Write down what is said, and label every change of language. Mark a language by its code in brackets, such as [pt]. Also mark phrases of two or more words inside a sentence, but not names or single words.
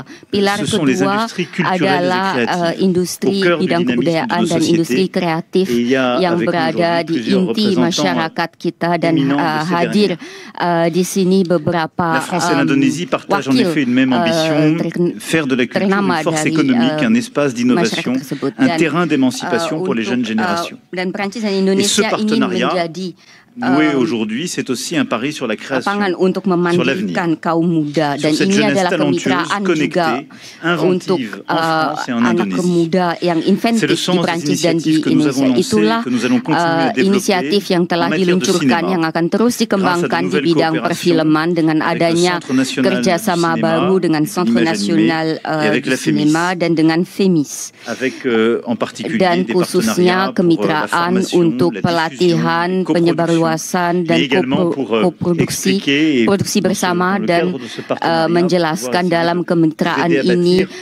[id] Pilar kedua adalah industri bidang kebudayaan dan industri kreatif yang berada di inti masyarakat kita, dan hadir di sini beberapa wakil ternama dari masyarakat tersebut. Dan Prancis dan Indonesia ingin menjadi [fr] noué aujourd'hui, c'est aussi un pari sur la création, [id] untuk memandirikan kaum muda, dan ini adalah kemitraan juga untuk anak muda yang inventif di Prancis dan di Indonesia. Itulah inisiatif yang telah diluncurkan yang akan terus dikembangkan di bidang perfilman dengan adanya kerjasama baru dengan Centre National du Cinéma dan dengan FEMIS, dan khususnya kemitraan untuk pelatihan, penyebarluasan dan produksi bersama, dan menjelaskan dalam kemitraan ini